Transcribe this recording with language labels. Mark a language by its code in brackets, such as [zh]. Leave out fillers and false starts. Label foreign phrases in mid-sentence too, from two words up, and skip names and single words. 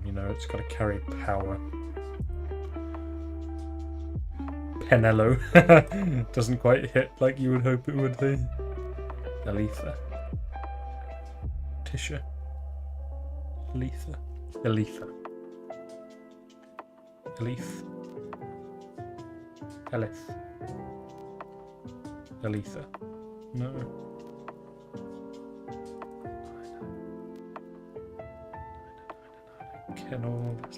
[en] You know, it's got to carry power. Penello doesn't quite hit like you would hope it would be. Aletha. Tisha. Aletha. Aletha. Aleth. Elith. Aletha. No. Kennel.